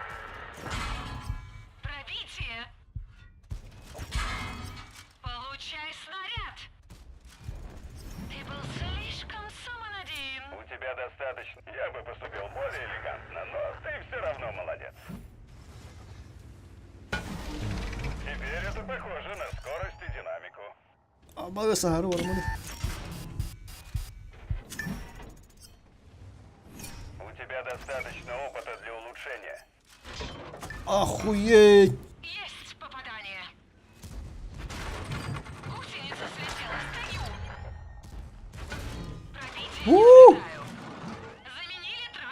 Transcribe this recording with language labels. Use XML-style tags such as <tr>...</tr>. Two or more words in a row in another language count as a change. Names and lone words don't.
<ru>Пробитие. Получай снаряд. Ты был слишком самонадеян. У тебя достаточно. Я бы поступил более элегантно, но ты все равно молодец. Теперь это похоже на скорость и динамику.</ru> <tr>Ama sahara var mı?</tr> <ru>У тебя достаточно опыта для улучшения. Охуеть! Есть попадание. Гусеница слетела, стою. Пробитие не ожидаю. Заменили трак.</ru>